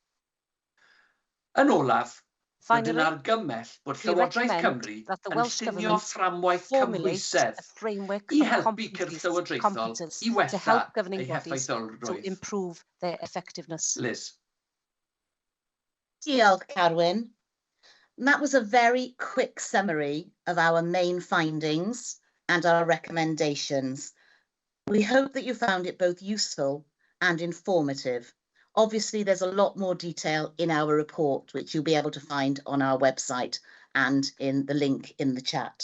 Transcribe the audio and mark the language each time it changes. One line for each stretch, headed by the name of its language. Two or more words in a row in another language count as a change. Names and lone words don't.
Welsh: Yn olaf, rydyn argymell bod Llywodraeth Cymru yn llunio fframwaith cymhwysedd i helpu cyrff llywodraethol i wella ei heffeithiolrwydd. Liz. Diolch, Carwyn.
English: That was a very quick summary of our main findings and our recommendations. We hope that you found it both useful and informative. Obviously, there's a lot more detail in our report, which you'll be able to find on our website and in the link in the chat.